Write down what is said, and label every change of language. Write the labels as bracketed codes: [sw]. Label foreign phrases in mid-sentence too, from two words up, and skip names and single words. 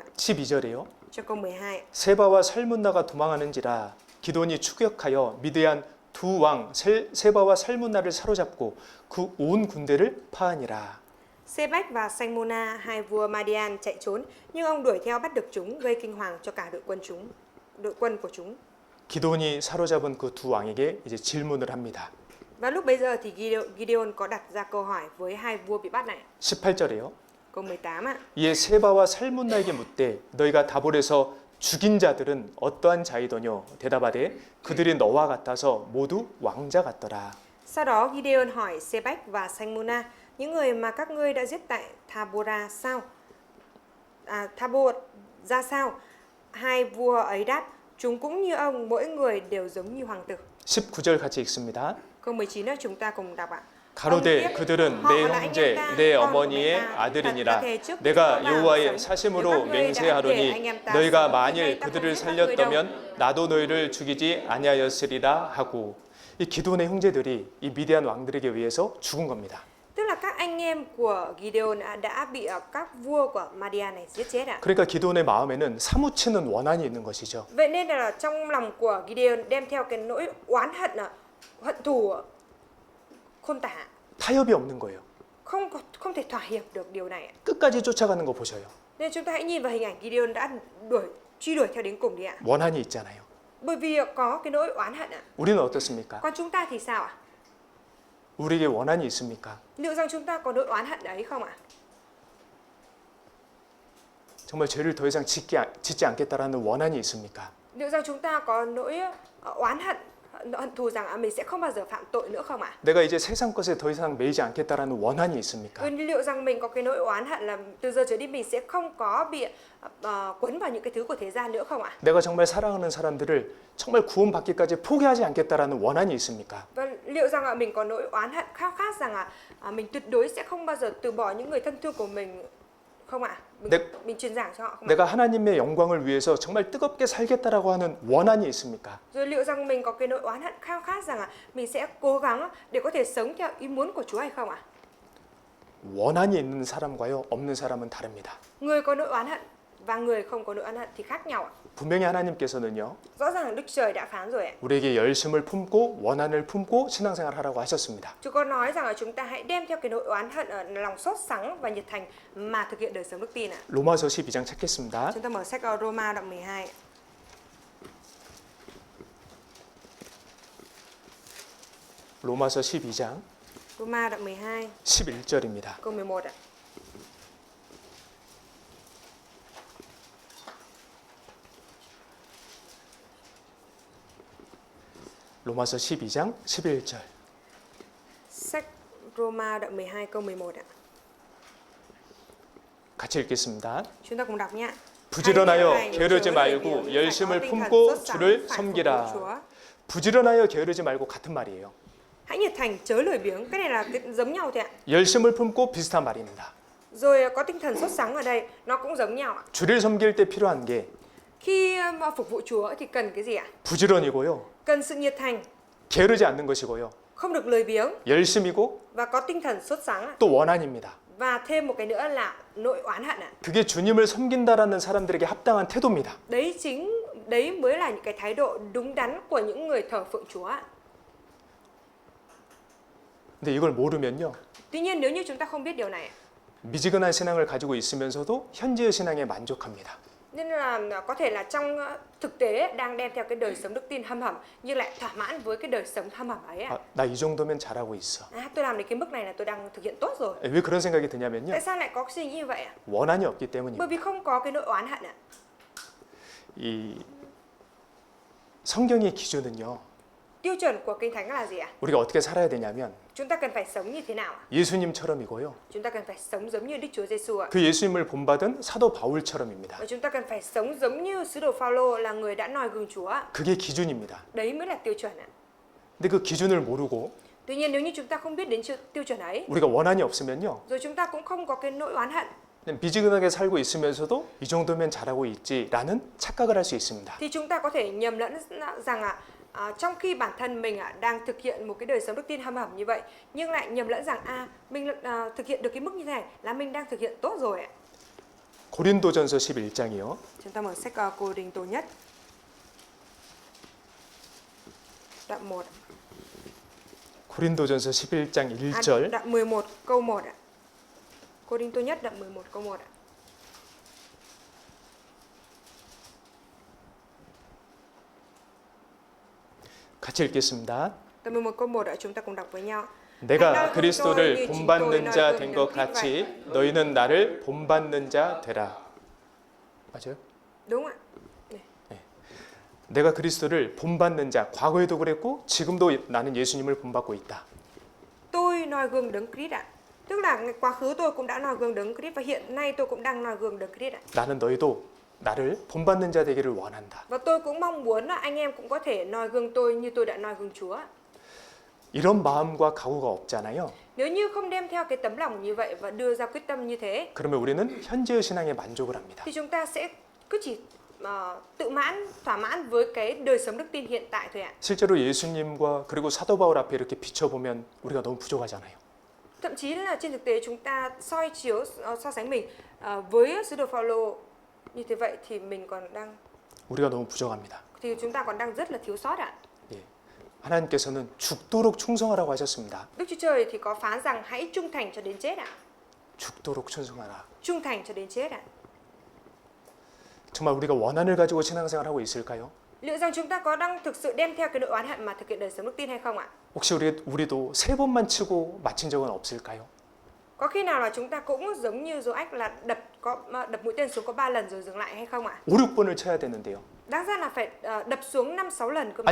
[ko] 12절에요. [vi] Cho câu 12. [ko] 세바와 살문나가 도망하는지라 기드온이 추격하여 미디안 두 왕 세바와 살문나를 사로잡고 그 온 군대를 파하니라. [vi] Sebach và Salmuna, hai vua Madian chạy trốn, nhưng ông đuổi theo bắt được chúng, gây kinh hoàng cho cả đội quân của chúng. [ko] 기드온이 사로잡은 그 두 왕에게 이제 질문을 합니다. [vi] Và lúc bấy giờ thì Gideon có đặt ra câu hỏi với hai vua bị bắt này. [ko] 18절에요. [vi] Câu 18 ạ. [ko] 이에 세바와 살문나에게 묻되 너희가 다볼에서 죽인 자들은 어떠한 자이더뇨? 대답하되 그들이 너와 같아서 모두 왕자 같더라. [vi] Sau đó Gideon hỏi Sebach và Salmuna, những người mà các ngươi đã giết tại Thabor ra sao? Hai vua ấy đáp, chúng cũng như ông, mỗi người đều giống như hoàng tử. [ko] 19절 같이 읽습니다. [vi] Câu 19 đó chúng ta cùng đọc ạ. [ko] 가로되 그들은 내 형제 내 어머니의 아들이니라 내가 여호와의 사심으로 맹세하노니 너희가 만일 그들을 살렸다면 나도 너희를 죽이지 아니하였으리라 하고 이 기드온의 형제들이 이 미디안 왕들에게 의해서 죽은 겁니다. [vi] Tức là các anh em của Gideon đã bị các vua của Madian này giết chết ạ. [ko] 그러니까 기드온의 마음에는 사무치는 원한이 있는 것이죠. [vi] Vậy nên là trong lòng của Gideon đem theo cái nỗi oán hận thù khôn tả. [ko] 타협이 없는 거예요. [vi] Không thể thỏa hiệp được điều này. [ko] 끝까지 쫓아가는 거 보셔요. [vi] Nên chúng ta hãy nhìn vào hình ảnh Gideon đã truy đuổi theo đến cùng đi ạ. [ko] 원한이 있잖아요. [vi] Bởi vì có cái nỗi oán hận ạ. [ko] 우리는 어떻습니까? [vi] Còn chúng ta thì sao ạ? [ko] 우리에게 원한이 있습니까? [vi] Liệu rằng chúng ta có nỗi oán hận ấy không ạ? [ko] 정말 죄를 더 이상 짓지 않겠다라는 원한이 있습니까? [vi] Liệu rằng chúng ta có nỗi oán hận hận thù rằng mình sẽ không bao giờ phạm tội nữa không ạ? [ko] 내가 이제 세상 것에 더 이상 매이지 않겠다라는 원한이 있습니까? [vi] Liệu rằng mình có cái nỗi oán hận là từ giờ trở đi mình sẽ không có bị quấn vào những cái thứ của thế gian nữa không ạ? [ko] 내가 정말 사랑하는 사람들을 정말 구원받기까지 포기하지 않겠다라는 원한이 있습니까? [vi] Và liệu rằng mình có nỗi oán hận khao khát rằng mình tuyệt đối sẽ không bao giờ từ bỏ những người thân thương của mình không ạ? mình truyền giảng cho họ không ạ? [ko] 내가 하나님의 영광을 위해서 정말 뜨겁게 살겠다라고 하는 원한이 있습니까? [vi] Rồi liệu rằng mình có cái nỗi oán hận khao khát rằng mình sẽ cố gắng để có thể sống theo ý muốn của Chúa hay không ạ? [ko] 원한이 있는 사람과요 없는 사람은 다릅니다. [vi] Người có nỗi oán hận và người không có nỗi oán hận thì khác nhau ạ. [ko] 분명히 하나님께서는요 [vi] Rõ ràng Đức Trời đã phán rồi ạ. [ko] 우리에게 열심을 품고 원한을 품고 신앙생활하라고 하셨습니다. [vi] Chúa có nói rằng là chúng ta hãy đem theo cái nỗi oán hận ở lòng sốt sắng và nhiệt thành mà thực hiện đời sống đức tin ạ. [ko] 로마서 12장 찾겠습니다. [vi] Chúng ta mở sách Roma đoạn 12. [ko] 로마서 12장 [vi] Roma đoạn 12 [ko] 11절입니다. [vi] câu 11 ạ. [ko] 로마서 12장 11절. [vi] Sách Roma đoạn 12 câu 11 ạ. [ko] 같이 읽겠습니다. [vi] Chúng ta cùng đọc nhé. [ko] 부지런하여 게으르지 말고 열심을 품고 주를 섬기라. 부지런하여 게으르지 말고 같은 말이에요. [vi] Hãy nhiệt thành chớ lười biếng. Cái này là cái giống nhau thôi ạ. [ko] 열심을 품고 비슷한 말입니다. [vi] Rồi có tinh thần sốt sắng ở đây nó cũng giống nhau ạ. [ko] 주를 섬길 때 필요한 게 [vi] Khi mà phục vụ Chúa thì cần cái gì ạ? [ko] 부지런이고요. [vi] Cần sự nhiệt thành, [ko] 게으르지 않는 것이고요. [vi] không được lười biếng [ko] 열심이고 [vi] và có tinh thần sốt sắng ạ. [ko] 또 원한입니다. [vi] Và thêm một cái nữa là nỗi oán hận ạ. [ko] 그게 주님을 섬긴다라는 사람들에게 합당한 태도입니다. [vi] Đấy mới là những cái thái độ đúng đắn của những người thờ phượng Chúa ạ. [ko] 근데 이걸 모르면요. [vi] Tuy nhiên nếu như chúng ta không biết điều này, [ko] 미지근한 신앙을 가지고 있으면서도 현지의 신앙에 만족합니다. [vi] nên là có thể là trong thực tế đang đem theo cái đời sống đức tin hâm hầm nhưng lại thỏa mãn với cái đời sống hâm hầm ấy ạ. [ko] 나 이 정도면 잘하고 있어. [vi] Tôi làm đến cái mức này là tôi đang thực hiện tốt rồi. [ko] 왜 그런 생각이 드냐면요. [vi] Tại sao lại có suy nghĩ như vậy ạ? [ko] 원한이 없기 때문입니다. [vi] Bởi vì không có cái nỗi oán hận ạ. [ko] 이 성경의 기준은요. [vi] Tiêu chuẩn của Kinh Thánh là gì ạ? [ko] 우리가 어떻게 살아야 되냐면 [vi] Chúng ta cần phải sống như thế nào ạ? [ko] 예수님처럼이고요. [vi] Chúng ta cần phải sống giống như Đức Chúa Giêsu ạ. [ko] 그 예수님을 본받은 사도 바울처럼입니다. [vi] Và chúng ta cần phải sống giống như sứ đồ Phaolô là người đã noi gương Chúa ạ. [ko] 그게 기준입니다. [vi] Đấy mới là tiêu chuẩn ạ. [ko] 근데 그 기준을 모르고 [vi] Tuy nhiên nếu như chúng ta không biết đến tiêu chuẩn ấy, [ko] 우리가 원한이 없으면요. [vi] rồi chúng ta cũng không có cái nỗi oán hận, [ko] 그냥 미지근하게 살고 있으면서도 이 정도면 잘하고 있지라는 착각을 할 수 있습니다. [vi] thì chúng ta có thể nhầm lẫn rằng trong khi bản thân mình đang thực hiện một cái đời sống đức tin hâm hầm như vậy, nhưng lại nhầm lẫn rằng mình thực hiện được cái mức như thế này là mình đang thực hiện tốt rồi ạ. [ko] 고린도전서 11장이요. [vi] Chúng ta mở sách Cô-rinh-tô nhất đoạn 1. 고린도전서 11장 1절. Đoạn 11 câu 1 ạ. Cô-rinh-tô nhất đoạn 11 câu 1 ạ. 같이 읽겠습니다. Đoạn 11 câu 1 ạ, chúng ta cùng đọc với nhau. [ko] 내가 그리스도를 본받는 자 된 것 같이 너희는 나를 본받는 자 되라. 맞아요? [vi] Đúng ạ. [ko] 내가 그리스도를 본받는 자, 과거에도 그랬고 지금도 나는 예수님을 본받고 있다. [vi] Tôi noi gương Đấng Christ ạ. Tức là quá khứ tôi cũng đã noi gương Đấng Christ và hiện nay tôi cũng đang noi gương Đấng Christ ạ. [ko] 나는 너희도 나를 본받는 자 되기를 원한다. [vi] Và tôi cũng mong muốn là anh em cũng có thể noi gương tôi như tôi đã noi gương Chúa. [ko] 이런 마음과 각오가 없잖아요. [vi] Nếu như không đem theo cái tấm lòng như vậy và đưa ra quyết tâm như thế, [ko] 그러면 우리는 현재의 신앙에 만족을 합니다. [vi] thì chúng ta sẽ cứ chỉ tự mãn, thỏa mãn với cái đời sống đức tin hiện tại thôi ạ. [ko] 실제로 예수님과 그리고 사도 바울 앞에 이렇게 비춰보면 우리가 너무 부족하잖아요. [vi] Thậm chí là trên thực tế chúng ta soi chiếu, so sánh mình với sứ đồ Phaolô như thế vậy thì mình còn đang, [ko] 우리가 너무 부족합니다. [vi] thì chúng ta còn đang rất là thiếu sót ạ. [ko] 예. 하나님께서는 죽도록 충성하라고 하셨습니다. [vi] Đức Chúa Trời thì có phán rằng hãy trung thành cho đến chết ạ. [ko] 죽도록 충성하라. [vi] Trung thành cho đến chết ạ. [ko] 정말 우리가 원한을 가지고 신앙생활하고 있을까요? [vi] Liệu rằng chúng ta có đang thực sự đem theo cái nỗi oán hận mà thực hiện đời sống đức tin hay không ạ? [ko] 혹시 우리도 3번만 치고 마친 적은 없을까요? [vi] Có khi nào là chúng ta cũng giống như Joach là đập mũi tên xuống có 3 lần rồi dừng lại hay không ạ? [ko] 5, 6번을 쳐야 되는데요. [vi] Đáng ra là phải đập xuống 5-6 lần cơ mà.